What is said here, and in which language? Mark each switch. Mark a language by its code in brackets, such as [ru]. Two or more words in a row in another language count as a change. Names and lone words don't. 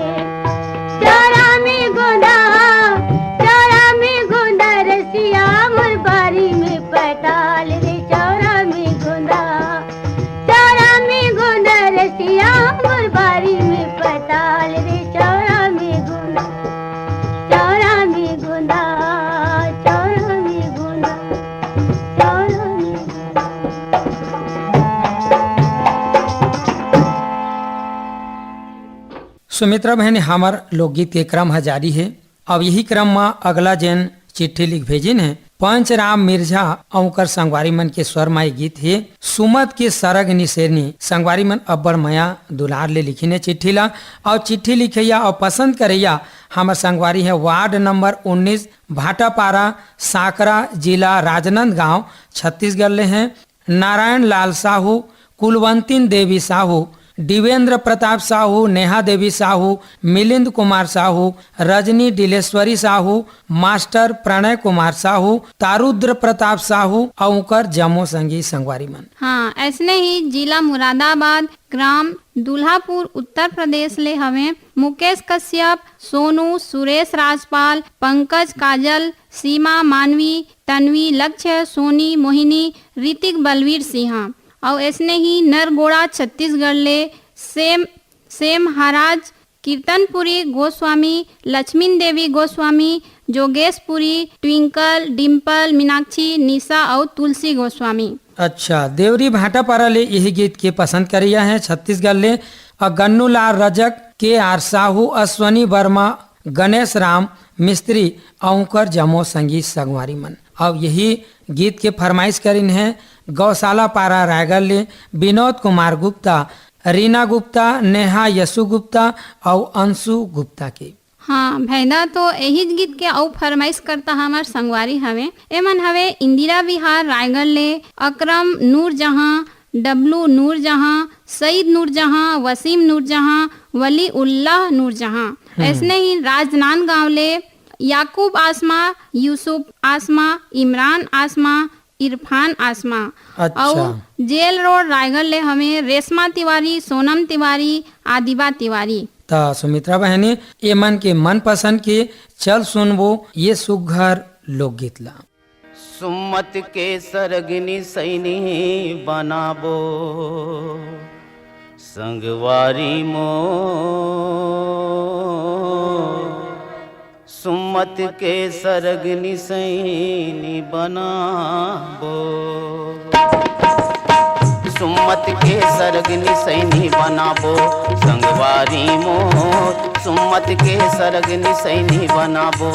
[hne] चौरा में गोंदा, चौरा में गोंदा रसिया मोर बारी में पटाल रे, चौरा में गोंदा, चौरा में गोंदा रसिया मोर बारी में पटाल रे, चौरा में गोंदा, चौरा में गोंदा, चौरा में गोंदा, चौरा में सुमित्रा बहनी हमार लोकगीत के क्रम ह जारी है। अब यही क्रम में अगला जैन चिट्ठी लिख भेजिन है पंचराम मिर्झा औकर संगवारी मन के स्वर माई गीत है सुमत के सरग निसेरनी। संगवारी मन अब्बड़ मया दुलार ले लिखी ने चिट्ठी ला और चिट्ठी लिखैया और पसंद करैया हमार संगवारी है वार्ड नंबर 19 भाटापारा साकरा जिला राजनांदगांव छत्तीसगढ़ ले हैं नारायण लाल साहू, कुलवंतीन देवी साहू, दिवेंद्र प्रताप साहू, नेहा देवी साहू, मिलिंद कुमार साहू, रजनी डिलेश्वरी साहू, मास्टर प्रणय कुमार साहू, तारुद्र प्रताप साहू और जमो संगी संगवारी मन। हाँ, ऐसने ही जिला मुरादाबाद, ग्राम दुल्हापुर, उत्तर प्रदेश ले हमें मुकेश कश्यप, सोनू, सुरेश राजपाल, पंकज काजल, सीमा मानवी, तन्वी, लक्ष्य, सोनी, मोहिनी, ऋतिक बलवीर सिंह और ऐसने ही नरगोड़ा छत्तीसगढ़ ले सेम हराज, कीर्तनपुरी गोस्वामी, लक्ष्मीन देवी गोस्वामी, जोगेशपुरी, ट्विंकल, डिम्पल, मीनाक्षी, निशा और तुलसी गोस्वामी। अच्छा, देवरी भाटापारा ले यही गीत के पसंद करिया है छत्तीसगढ़ ले और गन्नूलाल रजक, के आर साहू, अश्वनी वर्मा, गणेश राम मिस्त्री औकर जमो संगीत संगवारी मन। अब यही गीत के फरमाइश करिन है गौशाला पारा रायगढ़ ले विनोद कुमार गुप्ता, रीना गुप्ता, नेहा यसु गुप्ता और अंशु गुप्ता के। हाँ भैदा, तो यही गीत के और फरमाइश करता हमार संगवारी हवे। एमन हवे इंदिरा विहार रायगढ़ ले अकरम नूर जहां, डब्लू नूर जहां, सईद नूर जहां, वसीम नूर जहां, वली उल्लाह नूर जहां। ऐसने ही राजनांदगांव ले याकूब आसमा, यूसुफ आसमा, इमरान आसमा, इरफान आसमा। अच्छा। और जेल रोड रायगढ़ ले हमें रेशमा तिवारी, सोनम तिवारी, आदिबा तिवारी। तो सुमित्रा बहनी ये मन के मन पसंद के चल सुनबो ये सुघर लोकगीत ला। सुमत के सरगनी सैनी बनाबो संगवारी मो, सुमत के सरगनी सैनी बनाबो, सुमत के सरगनी सैनी बनाबो संगवारी मोर, सुमत के सरगनी सैनी बनाबो,